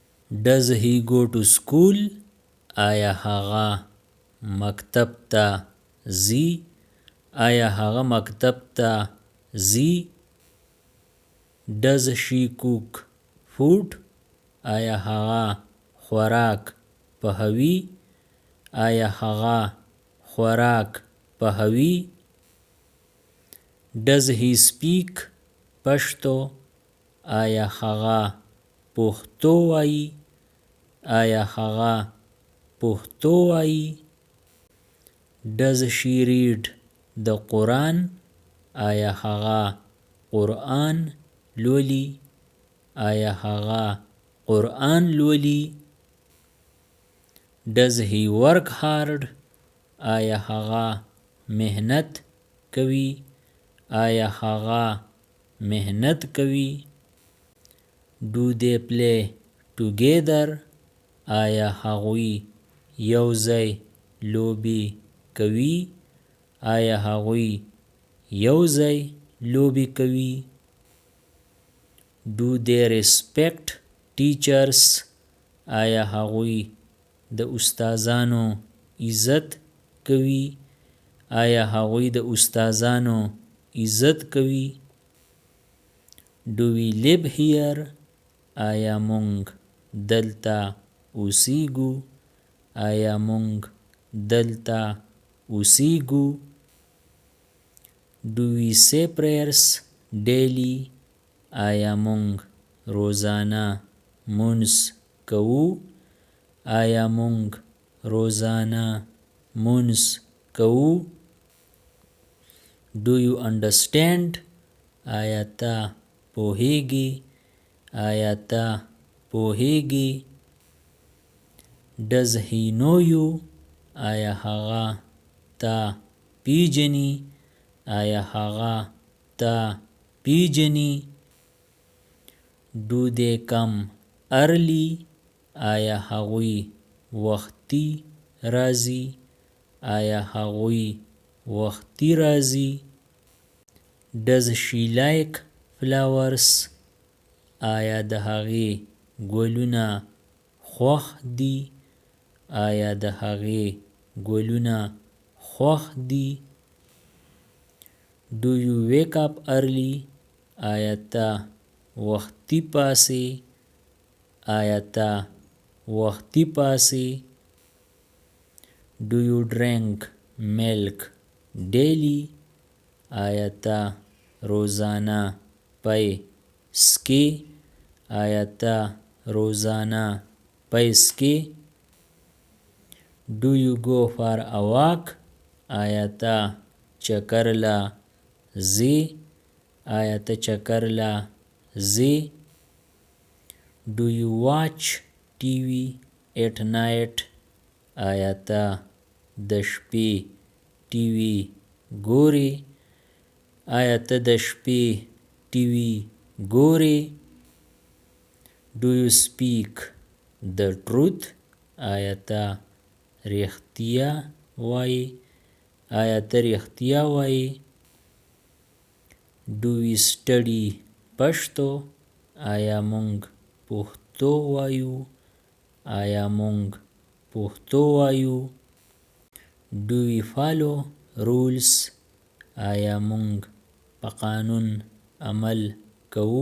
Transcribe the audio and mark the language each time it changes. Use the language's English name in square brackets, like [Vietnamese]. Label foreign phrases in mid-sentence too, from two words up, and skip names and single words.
[English] Does he go to school? [Pashto] آیا هغه مکتب ته ځي؟ آیا هغه مکتب ته ځي؟ [English] Does she cook food? [Pashto] آیا هغه خوراک پخوي؟ آیا هغه خوراک پخوي؟ [English] Does he speak پښتو؟ [Pashto] آیا هغه پښتو وایي؟ آیا هغه پښتو وایي؟ [English] Does she read the Quran? [Pashto] آیا هغه قرآن لولي؟ آیا هغه قرآن لولي؟ [English] Does he work hard? [Pashto] آیا هغه محنت کوي؟ آیا هغه محنت کوي؟ [English] Do they play together? [Pashto] آیا هغوی یوځای لوبې کوي؟ آیا هغوی یوځای لوبې کوي؟ [English] Do they respect teachers? [Pashto] آیا هغوی د استادانو عزت کوي؟ آیا هغوی د استادانو عزت کوي؟ [English] Do we live here? [Pashto] آیا مونږ دلته اوسیږو؟ آیا مونږ دلته اوسیږو؟ [English] Do we say prayers daily? [Pashto] آیا مونږ روزانه مونځ کوو؟ آیا مونږ روزانه مونځ کوو؟ [English] Do you understand? [Pashto] آیا ته پوهیږې؟ آیا ته پوهیږې؟ [English] Does he know you? [Pashto] آیا هغه ته پیژني؟ آیا هغه ته پیژني؟ [English] Do they come early? [Pashto] آیا هغوی وختي راځي؟ آیا هغوی وختي راځي؟ [English] Does she like flowers? [Pashto] آیا د هغې ګلونه خوښ دي؟ آیا د هغې ګلونه خوښ دي؟ [English] Do you wake up early? [Pashto] آیا ته وختي پاڅې؟ آیا ته وختي پاڅې؟ [English] Do you drink milk daily? [Pashto] آیا ته روزانه پی څښې؟ آیا ته روزانه پی څښې؟ [English] Do you go for a walk? [Pashto] آیا ته چکر له ځې؟ آیا ته چکر له ځې؟ [English] Do you watch TV at night? [Pashto] آیا ته د شپې ټي وي ګورې؟ آیا ته د شپې ټي وي ګورې؟ [English] Do you speak the truth? [Pashto] آیا ته رښتیا وایې؟ آیا ته رښتیا وایې؟ [English] Do we study پښتو؟ [Pashto] آیا مونږ پښتو وایو؟ آیا مونږ پښتو وایو؟ [English] Do we follow rules? [Pashto] آیا مونږ په قانون عمل کوو؟